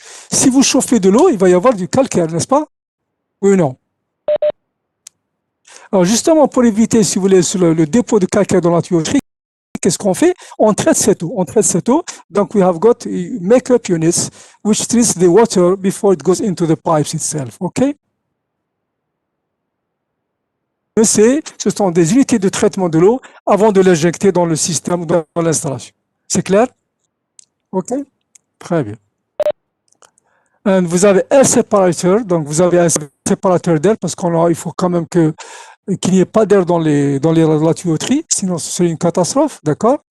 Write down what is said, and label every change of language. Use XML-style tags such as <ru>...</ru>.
<fr>Si vous chauffez de l'eau, il va y avoir du calcaire, n'est-ce pas? Oui ou non? Alors justement, pour éviter, si vous voulez, le dépôt de calcaire dans la tuyauterie, qu'est-ce qu'on fait? On traite cette eau.</fr> <en>Donc, we have got makeup units which treats the water before it goes into the pipes itself. OK?</en> <fr>Ce sont des unités de traitement de l'eau avant de l'injecter dans le système, dans l'installation. C'est clair? OK? Très bien. Et vous avez un séparateur. Donc, vous avez un séparateur d'air parce qu'il faut quand même qu'il n'y ait pas d'air dans la tuyauterie, sinon ce serait une catastrophe, d'accord?</fr>